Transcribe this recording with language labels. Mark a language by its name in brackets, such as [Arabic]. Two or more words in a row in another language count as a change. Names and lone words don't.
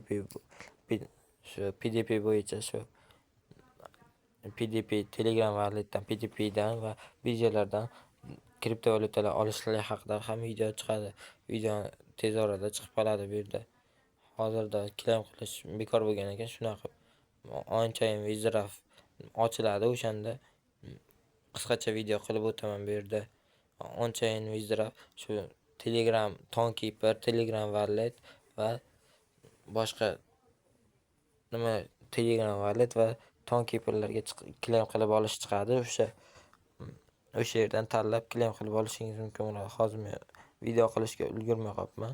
[Uzbek] PDP bo'yicha shu PDP Telegram walletdan PDPdan va birjalardan kriptovalyutalar olishlar haqida ham video chiqadi. Video tez orada chiqib qoladi bu yerda. Hozirda claim qilish bekor bo'lgan ekan, shunaqa [English] on-chain withdraw [Uzbek] ochiladi. O'shanda qisqacha video qilib o'taman bu yerda. [English] On-chain withdraw [Uzbek] shu Telegram Tonkeeper, Telegram wallet va boshqa nima Telegram wallet va Tonkeeperlarga claim qilib olish chiqadi. O'sha yerdan tanlab claim qilib olishingiz mumkin bo'ladi. Hozir men video qilishga ulgurmay qolibman.